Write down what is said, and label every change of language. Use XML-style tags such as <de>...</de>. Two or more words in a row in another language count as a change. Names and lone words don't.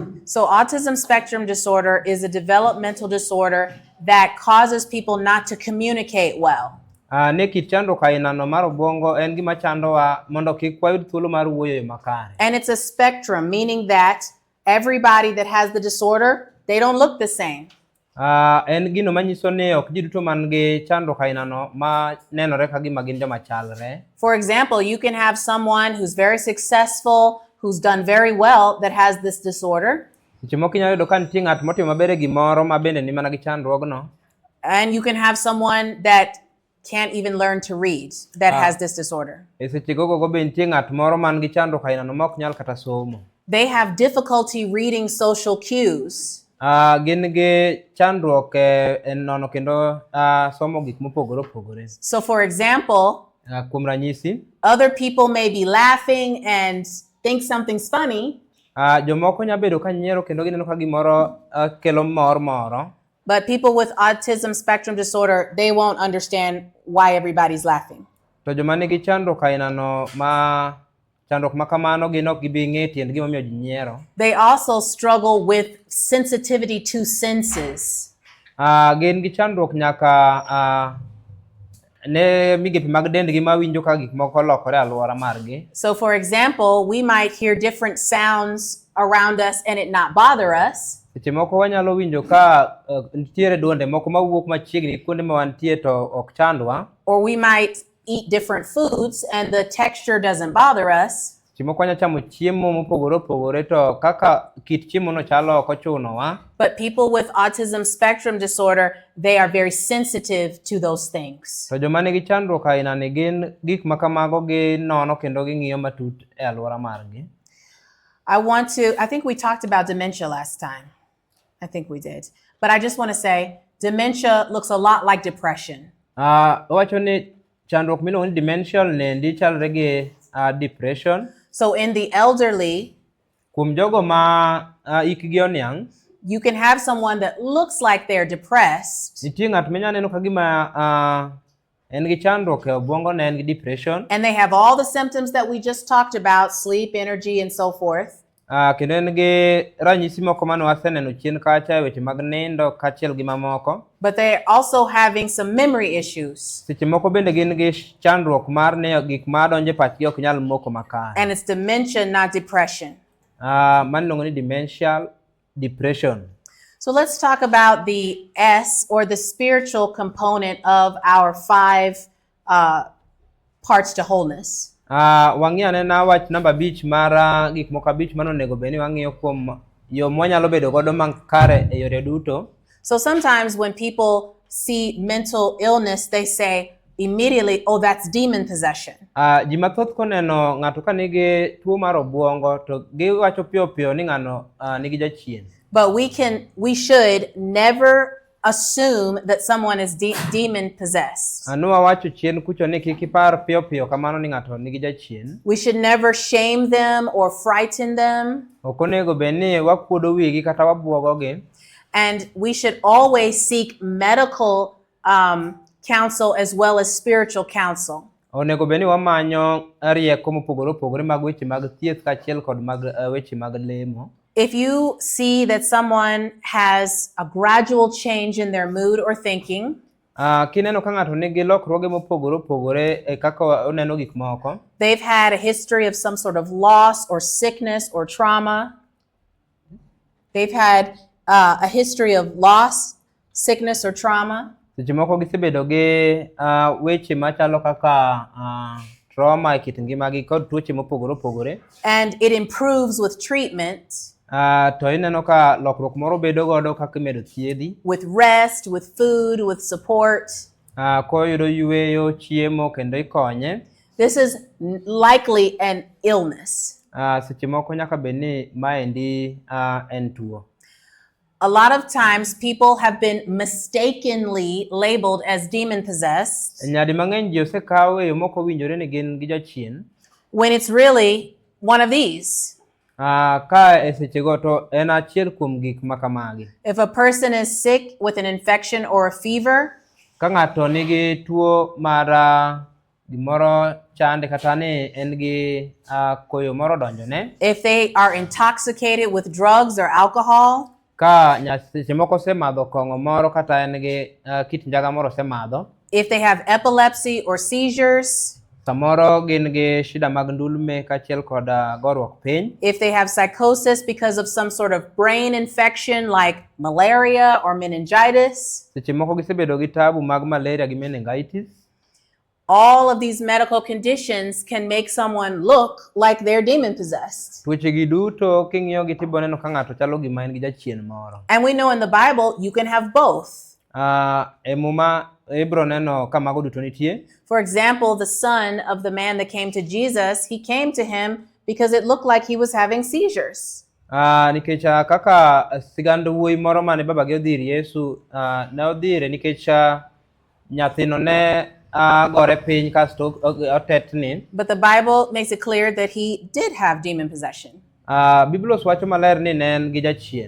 <en>So autism spectrum disorder is a developmental disorder that causes people not to communicate well.</en> <luo>Ne kit chandruok ainano mar obwongo en gima chandowa mondo kik wayud thuolo mar wuoyo makare.</luo> <en>And it's a spectrum, meaning that everybody that has the disorder, they don't look the same.</en> <luo>En gino manyiso ni ok ji duto man gi chandruok ainano ma nenore ka gima gin joma chalre.</luo> <en>For example, you can have someone who's very successful, who's done very well, that has this disorder.</en> <luo>Seche moko inyalo yudo ka nitie ng'at motimo maber e gimoro ma bende ni mana gi chandruogno.</luo> <en>And you can have someone that can't even learn to read that has this disorder.</en> <luo>E seche gogo be nitie ng'at moro man gi chandruok ainano ma ok nyal kata somo.</luo> <en>They have difficulty reading social cues.</en> <luo>Gin gi chandruok e nono kendo somo gik mopogore opogore.</luo> <en>So for example,</en> <luo>Kuom ranyisi,</luo> <en>other people may be laughing and think something's funny,</en> <luo>jomoko nya bedo ka nyiero kendo gineno ka gimoro kelo mor moro.</luo> <en>but people with autism spectrum disorder, they won't understand why everybody's laughing.</en> <luo>To joma nigi chandruok ainano ma chandruok makamano gin ok gibi ng'e tiend gimomiyo ji nyiero.</luo> <en>They also struggle with sensitivity to senses.</en> <luo>Gin gi chandruok nyaka ne migepe mag dendgi ma winjo ka gik moko lokore alwora margi.</luo> <en>So for example, we might hear different sounds around us and it not bother us.</en> <luo>Seche moko wanyalo winjo ka nitiere duonde moko mawuok machiegni kuonde ma wantie to ok chandwa.</luo> <en>Or we might eat different foods and the texture doesn't bother us.</en> <luo>Seche moko wanya chamo chiemo mopogore opogore to kaka kit chiemo no chalo ok ochunowa.</luo> <en>But people with autism spectrum disorder, they are very sensitive to those things.</en> <luo>To joma nigi chandruok ainani gin gik makamago gi nono kendo ging'iyo matut e alwora margi.</luo> <en>I think we talked about dementia last time. I think we did. But I just want to say, dementia looks a lot like depression.</en> <luo>Wacho ni chandruok miluongo ni dementia nendi chalre gi depression.</luo> <en>So in the elderly,</en> <luo>Kuom jogo ma ikgi oniang',</luo> <en>you can have someone that looks like they're depressed,</en> <luo>nitie ng'at minya neno ka gima en gi chandruok e obwongo ne en gi depression.</luo> <en>and they have all the symptoms that we just talked about, sleep, energy, and so forth.</en> <luo>Kendo en gi ranyisi moko mane waseneno chien kacha e weche mag nindo kaachiel gi mamoko.</luo> <en>But they're also having some memory issues.</en> <luo>Seche moko bende gin gi chandruok mar ni gik ma donjo e pachgi ok nyal moko makare.</luo> <en>And it's dementia, not depression.</en> <luo>Maniluongo ni</luo> <en>demential depression. So let's talk about the S, or the spiritual component of our 5 parts to wholeness.</en> <luo>Wang'i anena wach namba 5 mar gik moko 5 manonego bed ni wang'iyo kuom yo mwanyalo bedo godo makare e yore duto.</luo> <en>So sometimes when people see mental illness, they say, immediately, oh, that's demon possession.</en> <luo>Ji mathoth koneno ng'ato ka nigi tuo mar obwongo to giwacho piyo piyo ni ng'ano nigi jachien.</luo> <en>But we should never assume that someone is demon possessed.</en> <luo>Wawacho chien kucho ni kik ipar piyo piyo kamano ni ng'ato nigi jachien.</luo> <en>We should never shame them or frighten them.</en> <luo>Ok onego bed ni wakuodo wigi kata wabwogogi.</luo> <en>And we should always seek medical counsel as well as spiritual counsel.</en> <luo>Onego bed ni wamanyo rieko mopogore opogore mag weche mag thieth kaachiel kod mag weche mag lemo.</luo> <en>If you see that someone has a gradual change in their mood or thinking,</en> <luo>kineno ka ng'ato nigi lokruoge mopogore opogore e kaka oneno gik moko,</luo> <en>they've had a history of some sort of loss or sickness or trauma. They've had a history of loss, sickness, or trauma.</en> <luo>Seche moko gisebedo gi weche machalo kaka trauma e kit ngimagi kod tuoche mopogore opogore.</luo> <en>And it improves with treatment.</en> <luo>To ineno ka lokruok moro bedo godo kaka imedo thiedhi.</luo> <en>With rest, with food, with support.</en> <luo>Koyudo yueyo, chiemo kendo ikonye.</luo> <en>This is likely an illness.</en> <luo>Seche moko nyaka bed ni maendi en tuo.</luo> <en>A lot of times people have been mistakenly labeled as demon possessed.</en> <luo>Nyadi mang'eny ji osekaw e yo moko winjore ni gin gi jachien.</luo> <en>When it's really one of these.</en> <luo>Ka e seche go to en achiel kuom gik makamagi.</luo> <en>If a person is sick with an infection or a fever,</en> <luo>ka ng'ato nigi tuo mar gimoro chande kata ni en gi koyo moro donjone.</luo> <en>If they are intoxicated with drugs or alcohol,</en> <luo>ka seche moko semadho kong'o moro kata en gi kit njaga moro semadho.</luo> <en>If they have epilepsy or seizures,</en> <luo>samoro gin gi shida mag ndulme kaachiel kod goruok piny.</luo> <en>If they have psychosis because of some sort of brain infection like malaria or meningitis,</en> <luo>seche moko gisebedo gi tabu mag malaria gi meningitis.</luo> <en>All of these medical conditions can make someone look like they're demon possessed.</en> <luo>Tuoche gi duto king'iyo gi tibo neno ka ng'ato chalo gima en gi jachien moro.</luo> <en>And we know in the Bible you can have both.</en> <luo>E muma ibro neno ka mago duto nitie.</luo> <en>For example, the son of the man that came to Jesus, he came to him because it looked like he was having seizures.</en> <luo>Nikech kaka sigand wuoyi moro mane babagi odhir Yesu ne odhire nikech nyathino ne gore piny kasto otetni.</luo> <en>But the Bible makes it clear that he did have demon possession.</en> <luo>Biblos wacho maler ni ne en gi jachien.</luo>